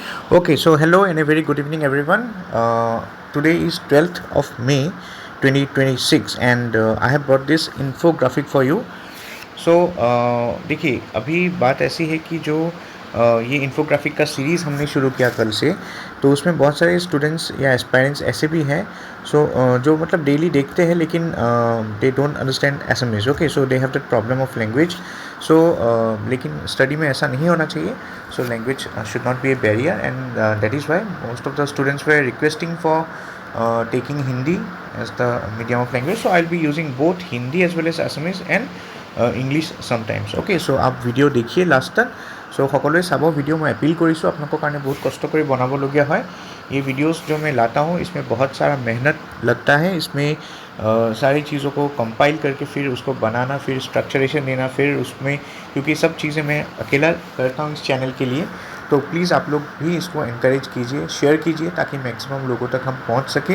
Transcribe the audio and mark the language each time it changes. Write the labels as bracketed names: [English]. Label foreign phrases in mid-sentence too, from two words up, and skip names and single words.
[English] Okay, so hello and a very good evening, everyone. Today is 12th of May 2026, and I have brought this infographic for you. [Hindi] सो देखिए अभी बात ऐसी है कि जो ये इन्फोग्राफिक का सीरीज़ हमने शुरू किया कल से, तो उसमें बहुत सारे स्टूडेंट्स या एस्पायरेंट्स ऐसे भी हैं जो मतलब डेली देखते हैं लेकिन [English] they don't understand SMS. Okay, so they have that problem of language. So [Hindi] लेकिन स्टडी में ऐसा नहीं होना चाहिए. [English] So language should not be a barrier, and that is why most of the students were requesting for taking Hindi as the medium of language. So I'll be using both Hindi as well as Assamese and English sometimes. Okay, so [Assamese] आप ভিডিঅ' দেখিয়ে লাষ্ট তাক. চ' সকলোৱে চাব ভিডিঅ'. [Hindi] मैं अपील [Assamese] কৰিছোঁ আপোনালোকৰ কাৰণে [Hindi] बहुत कष्ट [Assamese] কৰি बनाबलगीয়া হয়. [Hindi] ये वीडियोस जो मैं लाता हूँ इसमें बहुत सारा मेहनत लगता है. इसमें सारी चीज़ों को कंपाइल करके फिर उसको बनाना, फिर स्ट्रक्चरेशन देना, फिर उसमें क्योंकि सब चीज़ें मैं अकेला करता हूँ इस चैनल के लिए. तो प्लीज़ आप लोग भी इसको इनकरेज कीजिए, शेयर कीजिए ताकि मैक्सिमम लोगों तक हम पहुंच सकें.